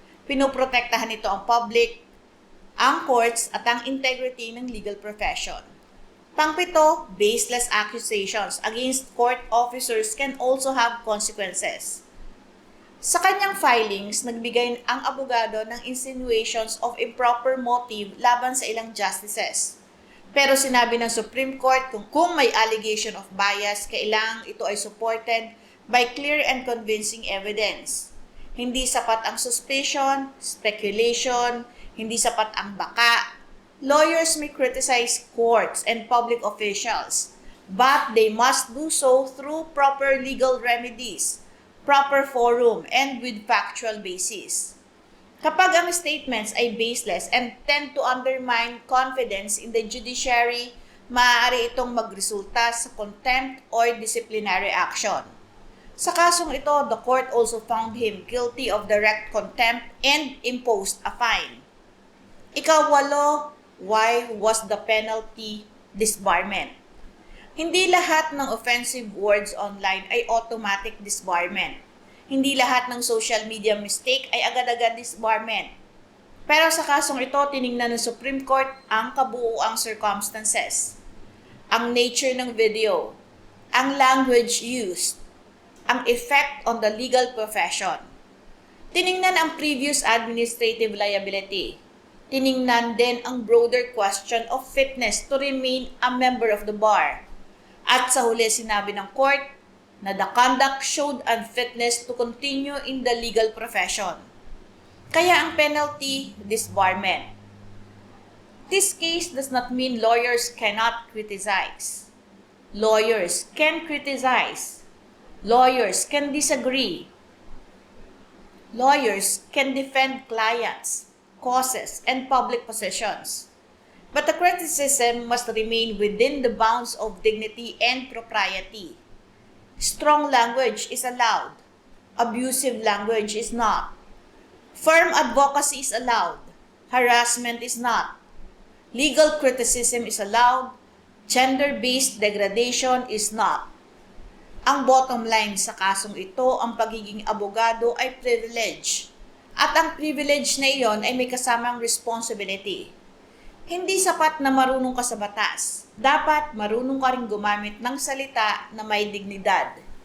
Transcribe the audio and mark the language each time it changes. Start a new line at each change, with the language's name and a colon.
Filipino: Pinoprotektahan nito ang public, ang courts at ang integrity ng legal profession. Pangpito,
English: baseless accusations against court officers can also have consequences.
Filipino: Sa kanyang filings, nagbigay ang abogado ng
English: insinuations of improper motive
Filipino: laban sa ilang justices. Pero sinabi ng
English: Supreme Court
Filipino: kung may
English: allegation of bias,
Filipino: kailangang ito ay
English: supported by clear and convincing evidence.
Filipino: Hindi sapat ang suspicion, speculation, hindi sapat ang baka.
English: Lawyers may criticize courts and public officials, but they must do so through proper legal remedies, proper forum, and with factual basis.
Filipino: Kapag ang
English: statements ay baseless and tend to undermine confidence in the judiciary,
Filipino: maaari itong magresulta sa
English: contempt or disciplinary action.
Filipino: Sa kasong ito,
English: the court also found him guilty of direct contempt and imposed a fine.
Filipino: Ika-8,
English: why was the penalty disbarment?
Filipino: Hindi lahat ng offensive words online ay automatic disbarment. Hindi lahat ng social media mistake ay agad-agad disbarment. Pero sa kasong ito, tiningnan ng Supreme Court ang kabuuang circumstances, ang nature ng video, ang language used, ang effect on the legal profession. Tiningnan ang
English: previous administrative liability.
Filipino: Tiningnan din ang
English: broader question of fitness to remain a member of the bar.
Filipino: At sa huli sinabi ng
English: court na the conduct showed unfitness to continue in the legal profession.
Filipino: Kaya ang penalty, disbarment.
English: This case does not mean lawyers cannot criticize. Lawyers can criticize. Lawyers can disagree. Lawyers can defend clients, causes, and public positions. But the criticism must remain within the bounds of dignity and propriety. Strong language is allowed. Abusive language is not. Firm advocacy is allowed. Harassment is not. Legal criticism is allowed. Gender-based degradation is not.
Filipino: Ang bottom line sa kasong ito, ang pagiging abogado ay privilege. At ang privilege na iyon ay may kasamang responsibility. Hindi sapat na marunong ka sa batas. Dapat marunong ka rin gumamit ng salita na may dignidad.